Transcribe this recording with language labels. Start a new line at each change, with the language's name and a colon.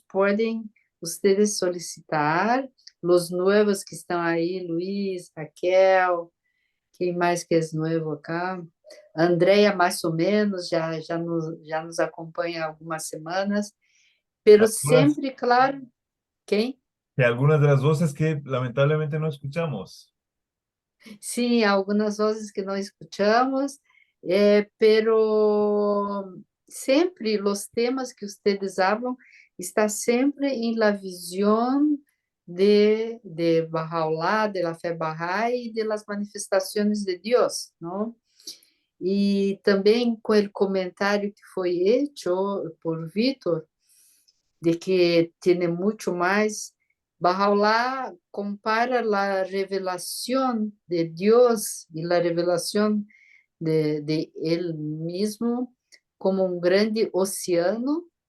Portuguese: Podem vocês solicitar. Os novos que estão aí, Luiz, Raquel, quem mais que é novo acá? Andréia, mais ou menos, já nos acompanha há algumas semanas. Pero sempre, claro, quem?
Spanish: Y algunas de las voces que lamentablemente no escuchamos.
Portuguese: Sim, algumas vozes que não escutamos, pero sempre os temas que
Spanish: ustedes hablam está sempre em la visión de Bahá'u'lláh, de la fe Bahá'í y de las manifestaciones de Dios, ¿no?
Portuguese: E também com o comentário que foi hecho por Vítor, de que tem muito mais, Bahá'u'lláh compara a revelação de Deus e a revelação de Ele mesmo como um grande oceano